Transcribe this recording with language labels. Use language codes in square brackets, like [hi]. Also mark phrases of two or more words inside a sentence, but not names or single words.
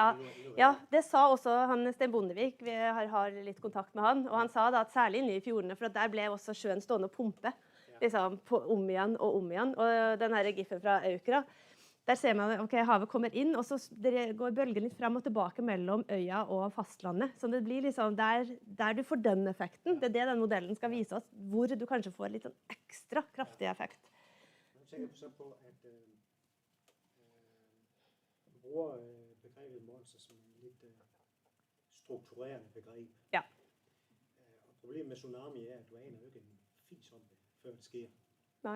[no] Ja, det sa også han Sten Bondevik, vi har litt kontakt med han, og han sa da at særlig inne i fjordene, for der ble også sjøen stående og pumpe, liksom, om igjen og om igjen. Og den her giffen fra Aukra, der ser man at havet kommer inn, og så går bølgen litt frem og tilbake mellom øya og fastlandet. Så det blir liksom der du får den effekten. Det er det den modellen skal vise oss, hvor du kanskje får litt sånn ekstra kraftig effekt. [da] Jeg tænker så på, at du bruger begrebet monster som en litt strukturerende begreb. Ja. Og problemet med tsunami er, at du aner jo ikke en fis om det, før det sker. [no] Nei.